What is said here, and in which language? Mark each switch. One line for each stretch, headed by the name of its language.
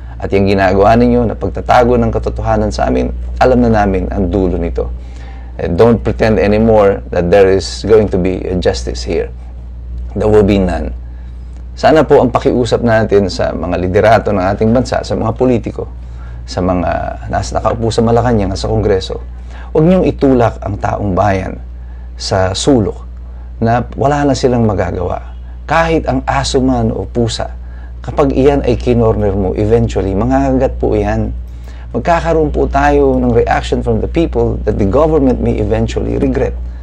Filipino: At yung ginagawa ninyo na pagtatago ng katotohanan sa amin, alam na namin ang dulo nito.
English: Don't pretend anymore that there is going to be justice here. There will be none.
Filipino: Sana po ang pakiusap natin sa mga liderato ng ating bansa, sa mga politiko, sa mga nakaupo sa Malacanang at sa Kongreso, huwag niyong itulak ang taong bayan sa sulok na wala na silang magagawa. Kahit ang aso man o pusa, kapag iyan ay kinorner mo, eventually, mangagagat po iyan. Magkakaroon po tayo ng
English: reaction from the people that the government may eventually regret.